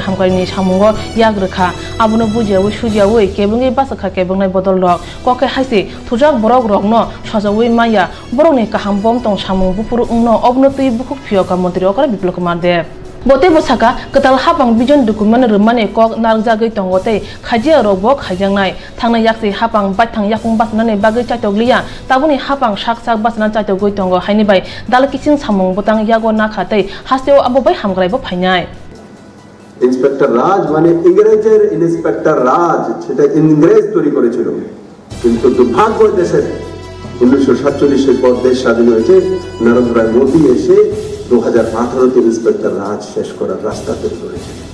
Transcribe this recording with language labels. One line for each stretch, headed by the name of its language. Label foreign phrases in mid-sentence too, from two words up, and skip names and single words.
Kok Borok: hamkai ni chamungo yagrekha abuno buji awu suji awu ke bungi basakha ke bungnai bodolok koke haise thujak borok rokno sajawi maya boroni kaham bom tong chamung bupuru ungno obno tui bukhuk phioka Mantri Okra Biplop Kumar Dev Bote bosaka ketal hapang bijon dokumen remane kok narjagoi tongote khajia robok khajangnai thangnai yakse hapang bathang yakung basnane bagai chaitoglia tabuni hapang sak basna chaitogoi tongo haini bai dalkising samung botang yago na khatei hasteo abobai hamgrai bo phainai
Bangla: ইন্সপেক্টর রাজ মানে ইংরেজের ইন্সপেক্টর রাজ সেটা ইংরেজ তৈরি করেছিল কিন্তু দুর্ভাগ্য দেশের 1947 এর পর দেশ স্বাধীন হয়েছে নরেন্দ্র মোদী এসে 2018 তে ইন্সপেক্টর রাজ শেষ করার রাস্তা তৈরি করেছে